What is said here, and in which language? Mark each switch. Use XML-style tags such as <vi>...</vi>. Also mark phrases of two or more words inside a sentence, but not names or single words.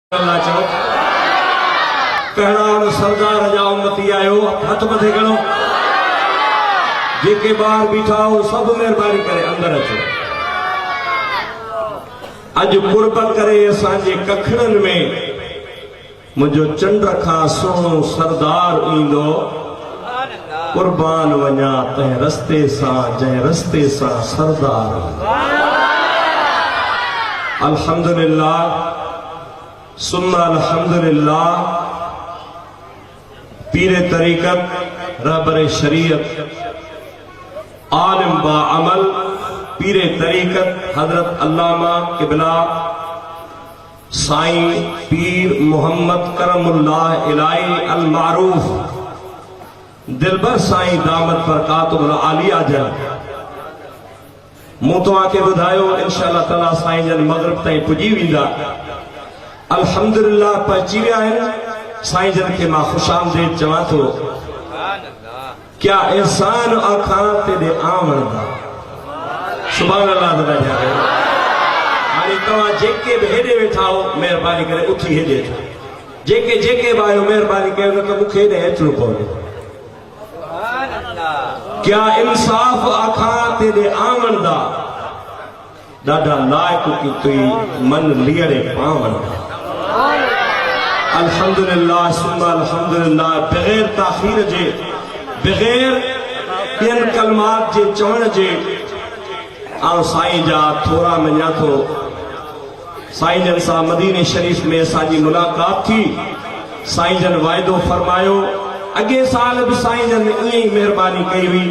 <sd>अल्लाह चो कहना और सरदार जा उम्मती आयो हथ मथे करो जेके बाहर बीठा हो सब मेहरबानी करे अंदर अचो। अज कुर्ब करे असांजे कखड़न में मुझो चंड खां सोनो सरदार ईंदो कुर्बान वञा तंहिं रस्ते सां जंहिं रस्ते सां सरदार। अल्हम्दुलिल्लाह सुन्ना अल्हम्दुलिल्लाह। पीरे तरीकत रहबरे शरीयत आलिम बा अमल पीरे तरीकत हजरत अल्लामा किबला साईं पीर मोहम्मद करमुल्लाह इलाही</sd> <ar>المعروف</ar> <sd>दिलबर साईं</sd> <ar>دامت بركاته العالية</ar> <sd>जन मूं तव्हांखे ॿुधायो</sd> <ar>إن شاء الله تعالى</ar> <sd>साईं जन मगरिब ताईं पुॼी वेंदा। अल्हम्दुलिल्लाह पहुची विया आहिनि। साईं जन खे मां ख़ुशामदीद चवां थो।</sd> <skr>क्या एहसान आखां तेरे आमण दा</skr> <ar>سبحان الله</ar> <skr>दरजा है।</skr> <sd>हाणे तव्हां जेके बि हेॾे वेठा हो महिरबानी करे उथी हेॾे अचो। जेके जेके बि आहियो महिरबानी कयो न त मूंखे हेॾे अचणो पवंदो।</sd> <skr>क्या इंसाफ आखां तेरे आमण दा ॾाढा लाइक की तुई मन लियड़े पावण।</skr> <sd>अल्हम्दुलिल्लाह सुन्ना अल्हम्दुलिल्लाह। बगैर ताखीर जे बगैर ॿियनि कलमात जे चवण जे आउं साईं जा थोरा मञा थो। साईं जन सां मदीने शरीफ में असांजी मुलाक़ात थी। साईं जन वाइदो फरमायो अॻे साल भी साईं जन ईअं ई महिरबानी कई हुई।</sd>